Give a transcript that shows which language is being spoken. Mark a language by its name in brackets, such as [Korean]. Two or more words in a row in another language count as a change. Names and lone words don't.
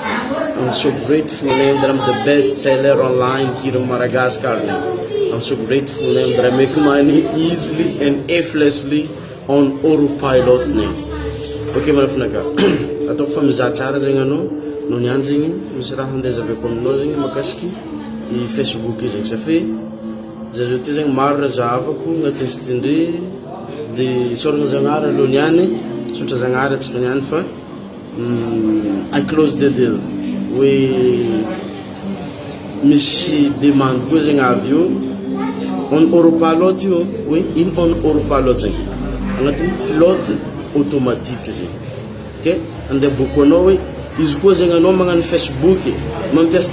[English] I'm so grateful that I'm the best seller online here in Madagascar. I'm so grateful that I make money easily and effortlessly on autopilot. [Malagasy] Okay, malafinaka. Atoko fa mizaha tsara zegny anao, no niany zegny misy raha handezaveko aminao zegny makasiky I Facebook zegny safe za zao ty zegny maro raha zahavako agnatin'ny sitindry de soragna zagnahary aloha niany sotra zagnahary atsika niany fa [English] I close the deal [Malagasy] hoe misy demande koa zegny avy io [English] on autopilot [Malagasy] io hoe ino [English] on autopilot [Malagasy] zegny agnatin'ny [French] pilote automatique [Malagasy] zegny ok andeha boko anao hoe izy koa zegny anao magnano Facebook mampiasa